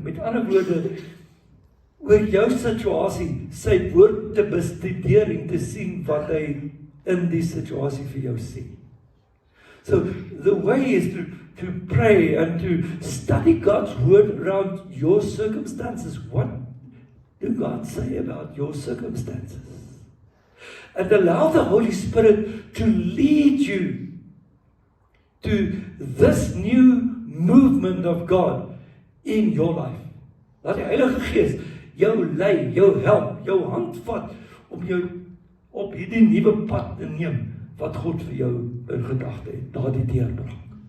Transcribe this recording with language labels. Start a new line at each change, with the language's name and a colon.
Afrikaans: Met ander woorde, oor jou situasie, sy woord te bestudeer en te sien wat hy in die situasie vir jou sê.
English: So the way is to pray and to study God's word around your circumstances. What do God say about your circumstances? And allow the Holy Spirit to lead you to this new movement of God in your life.
Afrikaans: Laat die Heilige Gees jou lei, jou help, jou hand vat om jou op hierdie nuwe pad te neem wat God vir jou in gedagte het, daardie deurbraak.